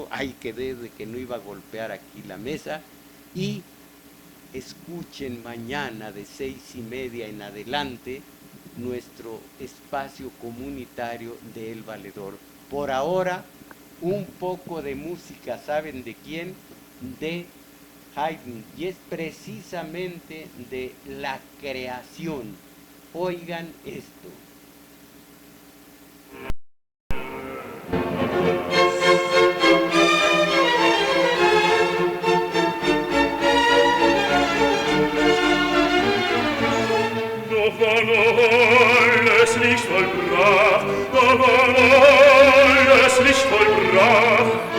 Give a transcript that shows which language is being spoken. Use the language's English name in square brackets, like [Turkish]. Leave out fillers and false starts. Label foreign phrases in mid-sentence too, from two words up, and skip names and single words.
[Spanish] Ay, quedé de que no iba a golpear aquí la mesa. Y escuchen mañana de 6:30 en adelante nuestro espacio comunitario de El Valedor. Por ahora, un poco de música, ¿saben de quién? De Haydn, y es precisamente de la creación. Oigan esto. [German] Doch war noch alles nicht vollbracht, doch war noch alles nicht vollbracht.